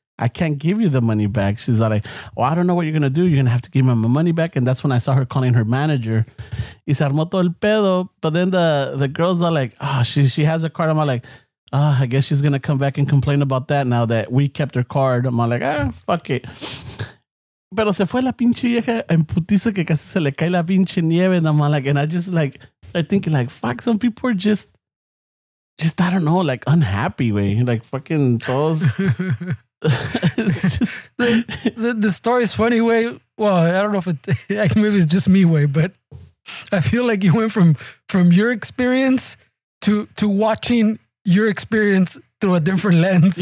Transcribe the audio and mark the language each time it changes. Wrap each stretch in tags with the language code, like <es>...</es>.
<en>I can't give you the money back. She's like, well, I don't know what you're going to do. You're going to have to give me my money back. And that's when I saw her calling her manager.</en> <es>Y se armó todo el pedo.</es> <en>But then the girls are like, she has a card. I'm like, I guess she's going to come back and complain about that now that we kept her card. I'm like, fuck it.</en> <es>Pero se fue la pinche vieja en putiza que casi se le cae la pinche nieve.</es> <en>And I'm like, and I just like, I think like, fuck, some people are just, I don't know, like unhappy way. Like fucking todos. It's just, the story is funny way. Well, I don't know if maybe it's just me way, but I feel like you went from your experience to watching your experience through a different lens.</en>